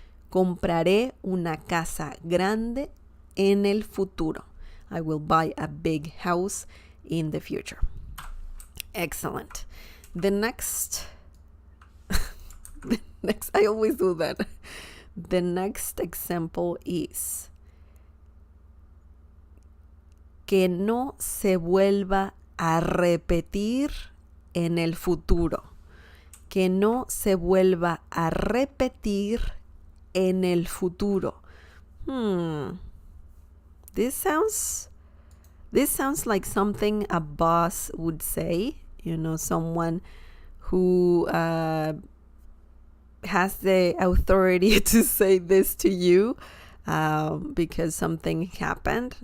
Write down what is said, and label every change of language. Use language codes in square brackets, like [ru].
[es] Compraré una casa grande en el futuro. [en] I will buy a big house in the future. Excellent. The next, I always do that. The next example is [es] que no se vuelva a repetir en el futuro. Que no se vuelva a repetir en el futuro. [en] This sounds like something a boss would say. You know, someone who has the authority to say this to you because something happened.